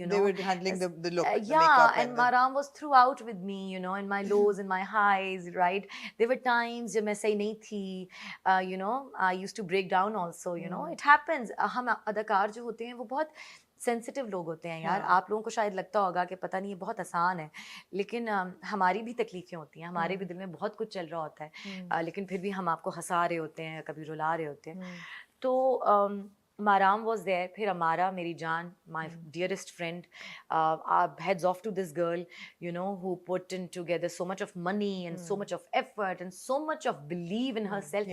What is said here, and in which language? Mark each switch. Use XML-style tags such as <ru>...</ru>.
<en>they were handling the look, the yeah, makeup and and the Maram was throughout with me, in my lows and my highs, right? There were times</en> <hi>जब मैं सही नहीं थी,</hi> <en>I used to break down also, it happens.</en> <hi>हम अदाकार जो होते हैं वो बहुत सेंसिटिव लोग होते हैं यार। हाँ आप लोगों को शायद लगता होगा कि पता नहीं ये बहुत आसान है, लेकिन हमारी भी तकलीफें होती हैं, हमारे भी दिल में बहुत कुछ चल रहा होता है, लेकिन फिर भी हम आपको हंसा रहे होते हैं, कभी रुला रहे होते हैं।</hi> <en>तो Maram was there, फिर Amara,</en> <hi>मेरी जान,</hi> <en>my dearest friend, heads off to this girl, who put in together so much of money and so much of effort and so much of belief in herself, and</en>